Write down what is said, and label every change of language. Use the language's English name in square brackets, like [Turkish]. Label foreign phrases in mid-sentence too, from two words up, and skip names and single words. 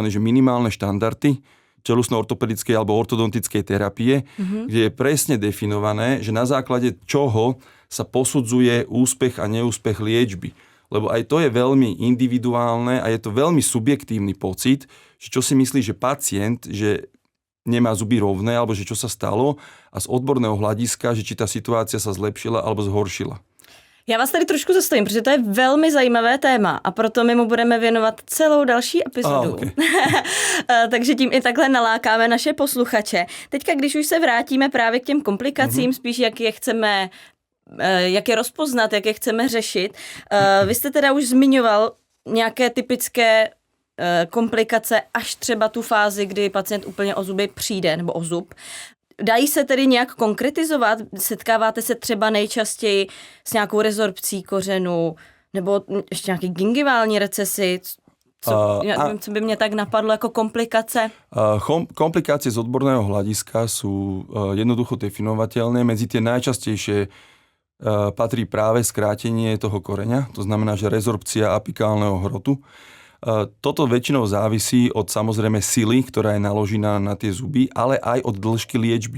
[Slovak] Minimálne štandardy čelusno-ortopedickej alebo ortodontickej terapie, kde je presne definované, že na základe čoho sa posudzuje úspech a neúspech liečby. Lebo aj to je veľmi individuálne a je to veľmi subjektívny pocit, že čo si myslí, že pacient, že nemá zuby rovné, alebo že čo sa stalo a z odborného hľadiska, že či tá situácia sa zlepšila alebo zhoršila. [Czech] Já vás tady trošku zastavím, protože to je velmi zajímavé téma a proto my mu budeme věnovat celou další epizodu. Okay. Takže tím i takhle nalákáme naše posluchače. Teďka, když už se vrátíme právě k těm komplikacím, spíš jak je chceme, jak je rozpoznat, jak je chceme řešit. Vy jste teda už zmiňoval nějaké typické komplikace až třeba tu fázi, kdy pacient úplně o zuby přijde, nebo o zub. Dají se tedy nějak konkretizovat? Setkáváte se třeba nejčastěji s nějakou rezorpcí kořenu nebo ještě nějaký gingivální recesy? Co by mě tak napadlo jako komplikace? [Slovak] Komplikácie z odborného hľadiska sú jednoducho definovateľné. Medzi tie najčastejšie patrí práve skrátenie toho koreňa, to znamená, že rezorpcia apikálneho hrotu. Toto väčšinou závisí od samozrejme sily, ktorá je naložená na tie zuby, ale aj od dĺžky liečby.